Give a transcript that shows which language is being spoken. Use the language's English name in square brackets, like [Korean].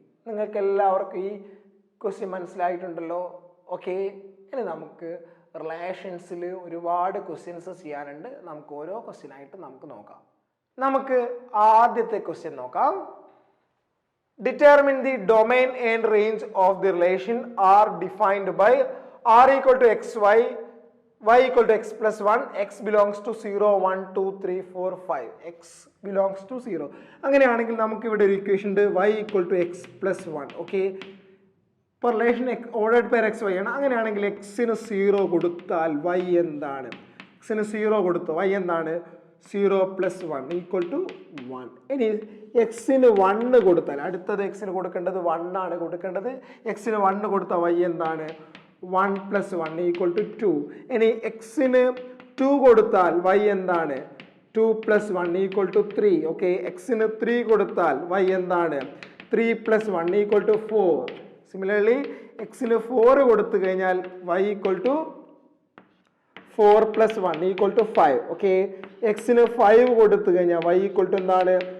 [Malayalam] നിങ്ങൾക്ക് എല്ലാവർക്കും ഈ ക്വസ്റ്റ്യൻ മനസ്സിലായിട്ടുണ്ടല്ലോ. ഓക്കെ, ഇനി നമുക്ക് റിലേഷൻസിൽ ഒരുപാട് ക്വസ്റ്റ്യൻസ് ചെയ്യാനുണ്ട്. നമുക്ക് ഓരോ ക്വസ്റ്റ്യൻ ആയിട്ട് നമുക്ക് നോക്കാം. നമുക്ക് ആദ്യത്തെ ക്വസ്റ്റ്യൻ നോക്കാം. [English] Determine the domain and range of the relation R defined by R equal to xy, y equal to x plus 1, x belongs to 0, 1, 2, 3, 4, 5. x belongs to 0. [Malayalam] അങ്ങനെയാണെങ്കിൽ നമുക്ക് ഇവിടെ ഒരു ഇക്വേഷൻ ഉണ്ട് [English] y equal to x plus 1. [Malayalam] Okay, ഇപ്പോൾ relation ordered pair X Y ആണ്. അങ്ങനെയാണെങ്കിൽ എക്സിന് 0 കൊടുത്താൽ y എന്താണ്? എക്സിന് 0 കൊടുത്തു y എന്താണ്? [English] 0 plus 1 equal to 1. [Malayalam] ഇനി എക്സിന് 1 കൊടുത്താൽ അടുത്തത് എക്സിന് കൊടുക്കേണ്ടത് 1 ആണ് കൊടുക്കേണ്ടത്. എക്സിന് 1 കൊടുത്താൽ y എന്താണ്? [English] 1 plus 1 equal to 2. [Malayalam] ഇനി എക്സിന് 2 കൊടുത്താൽ y എന്താണ്? [English] 2 plus 1 equal to 3. [Malayalam] ഓക്കെ, എക്സിന് 3 കൊടുത്താൽ y എന്താണ്? [English] 3 plus 1 equal to 4. [Malayalam] സിമിലർലി എക്സിന് 4 കൊടുത്തു കഴിഞ്ഞാൽ [English] y equal to 4 plus 1 equal to 5. [Malayalam] Okay, എക്സിന് 5 കൊടുത്തു കഴിഞ്ഞാൽ [English] y equal to [Malayalam] എന്താണ്?